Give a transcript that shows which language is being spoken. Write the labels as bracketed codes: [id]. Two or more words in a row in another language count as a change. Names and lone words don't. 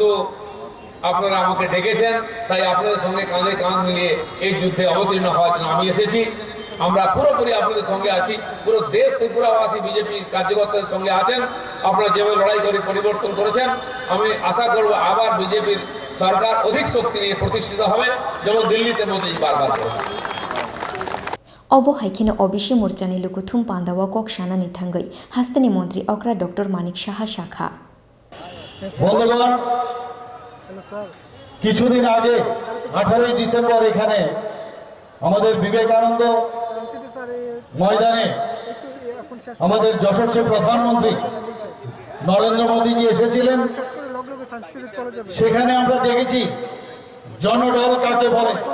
[bn] আপনারা আমাকে ডেকেছেন তাই আপনাদের সঙ্গে কাঁধে কাঁধ মিলিয়ে এই যুদ্ধে অবতীর্ণ হওয়ার জন্য আমি এসেছি আমরা পুরোপুরি আপনাদের সঙ্গে আছি পুরো দেশ ত্রিপুরাবাসী বিজেপি কার্যকর্তাদের সঙ্গে আছেন আপনারা যেভাবে লড়াই করে পরিবর্তন করেছেন আমি আশা করব আবার বিজেপির সরকার অধিক শক্তি নিয়ে প্রতিষ্ঠিত হবে যেমন দিল্লিতে মোদি বারবার করেছে [trp] Obo Haikino Obishi Murchani Lukuthum Pandawa Kok Shana ni Thangai Hasteni Mantri Okra Dr. Manik Shaha Shakha [bn] বন্ধুগণ কিছুদিন আগে 18 ডিসেম্বর এখানে আমাদের বিবেকানন্দ ময়দানে আমাদের যশস্বী প্রধানমন্ত্রী নরেন্দ্র মোদীজি এসেছিলেন সেখানে আমরা দেখেছি জনঢল কাকে বলে